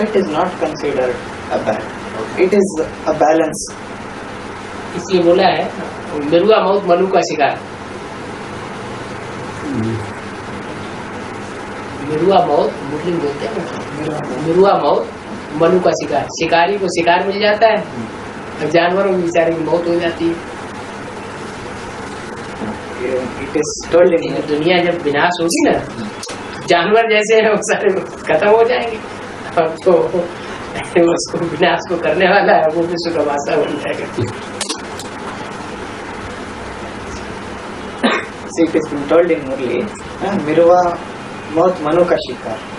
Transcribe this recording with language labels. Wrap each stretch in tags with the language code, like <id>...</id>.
<en>it is not considered a bad. Okay. It is a balance.</en> <hi>इसलिए बोला है मिरुआ मौत मनु का शिकार। मिरुआ मौत मुस्लिम बोलते हैं ना, मिरुआ मौत मनु का शिकार। शिकारी को शिकार मिल जाता है और जानवरों की बेचारे की मौत हो जाती है।</hi> <en>It is told in</en> <hi>ये दुनिया जब विनाश होगी ना, जानवर जैसे हैं वो सारे खत्म हो जाएंगे, अब तो उसको विनाश को करने वाला है वो विश्व का वासा बन जाएगा।</hi> <en>See, it has been told in Murli,</en> <hi>Mirva Maut Manu ka Shikar.</hi>